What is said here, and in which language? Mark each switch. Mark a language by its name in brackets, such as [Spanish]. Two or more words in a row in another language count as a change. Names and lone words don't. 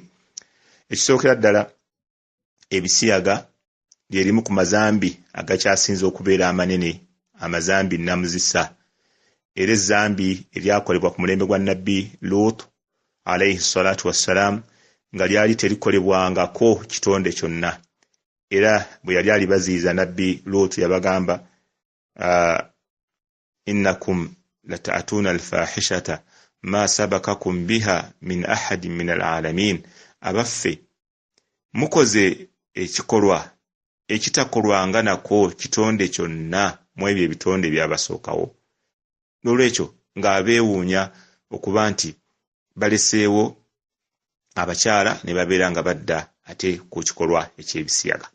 [Ganda] Ekisookera ddala ebisiyaga lyerimu ku mazambi agakyasinze okubeera amanene, amazambi namuzisa. Era ezzambi eryakolebwa ku mulembe gwa Nabbi Lut [Arabic] عليه الصلاة والسلام [Ganda] nga lyali terikolebwangako kitonde kyonna. Era bwe yali alibaziyiza Nabbi Lut yabagamba [Arabic] إنكم لتأتون الفاحشة ما سبقكم بها من أحد من العالمين. [Ganda] Abaffe mukoze ekikolwa ekitakolwanga nako kitonde kyonna mu ebyo ebitonde byabasookawo. N'olwekyo ng'abeewuunya okuba nti baleseewo abakyala ne babeera nga badda ate ku kikolwa eky'ebisiyaga.